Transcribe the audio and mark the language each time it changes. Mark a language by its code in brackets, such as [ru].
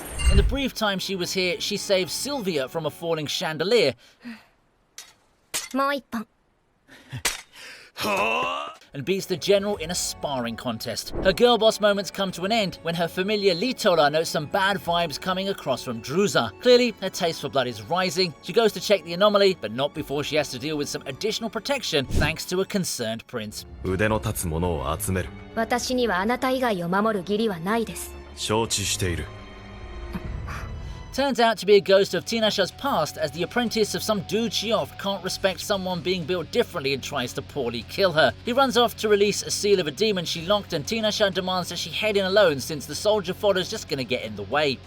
[en] In the brief time she was here, she saved Sylvia from a falling chandelier and beats the general in a sparring contest. Her girl boss moments come to an end when her familiar Litola notes some bad vibes coming across from Druza. Clearly, her taste for blood is rising. She goes to check the anomaly, but not before she has to deal with some additional protection thanks to a concerned prince. [ja] 腕の立つ者を集める。私にはあなた以外を守る義理はないです。承知している。 [en] Turns out to be a ghost of Tinasha's past, as the apprentice of some dude she offed can't respect someone being built differently and tries to poorly kill her. He runs off to release a seal of a demon she locked, and Tinasha demands that she head in alone since the soldier fodder's just gonna get in the way.